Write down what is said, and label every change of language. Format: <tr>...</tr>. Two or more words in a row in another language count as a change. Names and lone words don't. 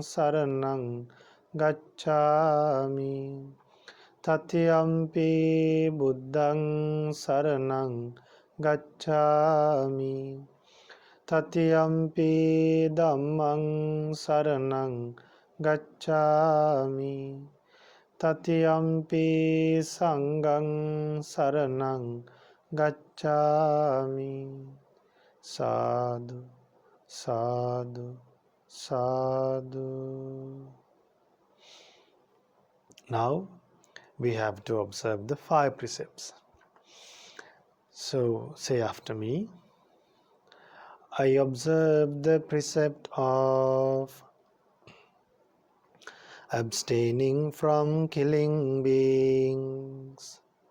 <pi>saraṇaṃ gacchāmi, Tatiyampi Buddhaṃ saraṇaṃ gacchāmi, Tatiyampi Dhammaṃ saraṇaṃ gacchāmi, Tatiyampi Sanghaṃ saraṇaṃ gacchāmi. Sadhu, sadhu, sadhu.</pi> <en>Now we have to observe the 5 precepts. So say after me. I observe the precept of abstaining from killing beings.</en>